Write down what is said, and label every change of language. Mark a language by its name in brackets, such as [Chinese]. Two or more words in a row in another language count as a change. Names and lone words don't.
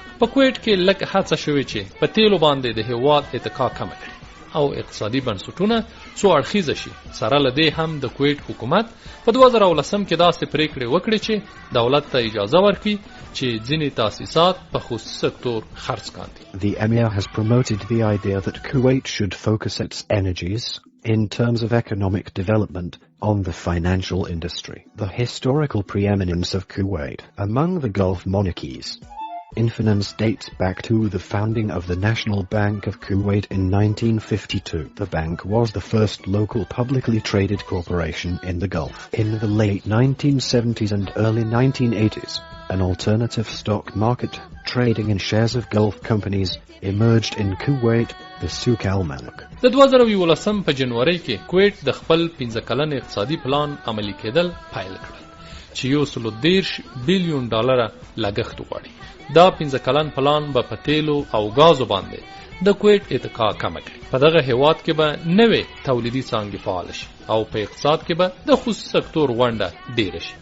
[Pashto] په کویت کې لږ هڅه شوې چې په تیلو باندې د هیواد اتکا کمه کړي او اقتصادي بنسټونه څو اړخیزه شي. سره له دې هم د کویت حکومت په 2010 کې داسې پریکړې وکړې چې دولت ته اجازه ورکړي چې ځینې تاسیسات په خصوصي سکتور خرڅ کاندي. [English] The Emir has promoted the idea that Kuwait should focus its energies in terms of economic development on the financial industry. The historical preeminence of Kuwait among the Gulf monarchies in finance dates back to the founding of the National Bank of Kuwait in 1952. The bank was the first local publicly traded corporation in the Gulf. In the late 1970s and early 1980s, an alternative stock market trading in shares of Gulf companies emerged in Kuwait, the Souk al-Malak. [Pashto] د 2011 په جنوري کې کویت د خپل 15 کلن اقتصادي پلان عملي کېدل پیل کړل چې $130 بیلیون لګښت وغواړي. دا 15 کلن پلان به په تیلو او غازو باندې د کویت اتکا کمه کړي. په دغه هیواد کې به نوې تولیدي څانګې فعال شي او په اقتصاد کې به د خصوصي سکتور ونډه ډیره شي.